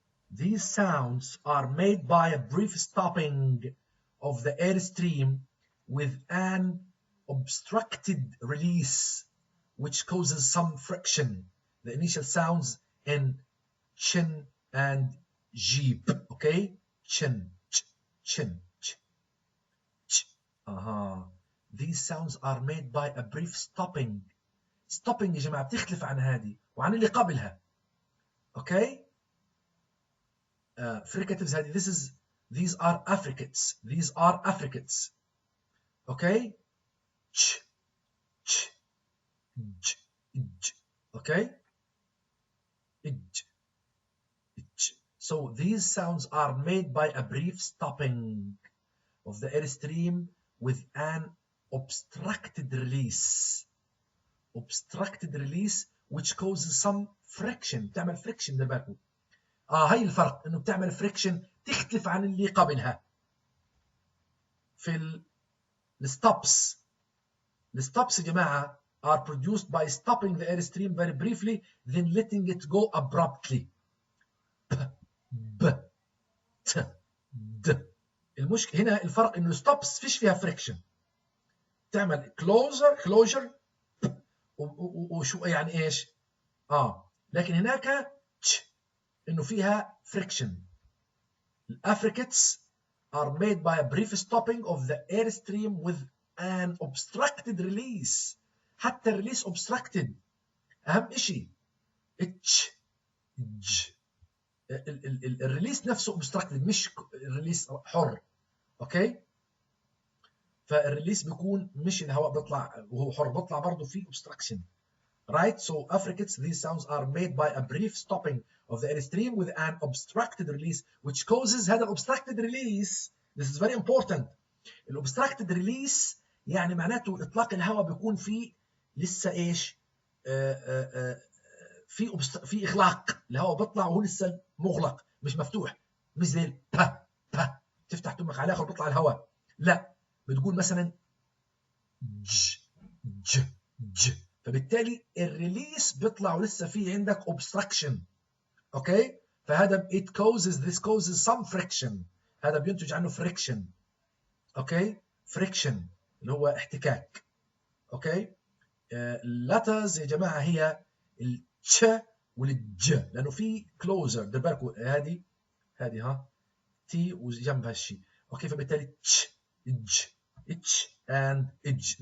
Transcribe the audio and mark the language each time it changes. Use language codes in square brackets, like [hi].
[en] These sounds are made by a brief stopping of the airstream with an obstructed release, which causes some friction. The initial sounds in chin and jeep. Okay, chin, ch, chin, ch, ch. These sounds are made by a brief stopping. [ar] stopping يا جماعة بتختلف عن هذه وعن اللي قبلها. [en] Okay. fricatives هذه these are affricates. these are affricates. Okay. ch, ch, j, j. Okay. j, j. So these sounds are made by a brief stopping of the airstream with an obstructed release. obstructed release which causes some friction. [ar] بتعمل friction ده بالكم. هاي الفرق انه بتعمل friction تختلف عن اللي قبلها. في الستوبس. الستوبس يا جماعه [en] are produced by stopping the airstream very briefly then letting it go abruptly. [ar] ب ت د. المشكله هنا الفرق انه ستوبس فيش فيها friction. تعمل closure وشو يعني ايش؟ لكن هناك تش انه فيها friction. [en] الافريكتس are made by a brief stopping of the airstream with an obstructed release. [ar] حتى الريليس obstructed. اهم شيء اتش ج. الريليس نفسه obstructed مش الريليس حر. اوكي فالريليس بيكون مش الهواء بيطلع وهو حر، بيطلع برضه في obstruction. [en] Right, so affricates, these sounds are made by a brief stopping of the airstream with an obstructed release which causes هذا obstructed release. This is very important. [ar] obstructed release يعني معناته اطلاق الهواء بيكون فيه لسه ايش؟ في اغلاق، الهواء بيطلع وهو لسه مغلق مش مفتوح، مش زي با با تفتح تمك على الاخر بيطلع الهواء، لا بتقول مثلا ج ج ج، فبالتالي الريليس بيطلع ولسه في عندك obstruction. اوكي فهذا [en] this causes some friction. [ar] هذا بينتج عنه friction. اوكي friction اللي هو احتكاك. اوكي. اللترز يا جماعه هي التش والج، لانه في كلوزر. دير بالكم هذه ها تي وجنبها الشيء. اوكي، فبالتالي تش ج اتش [en] and edge.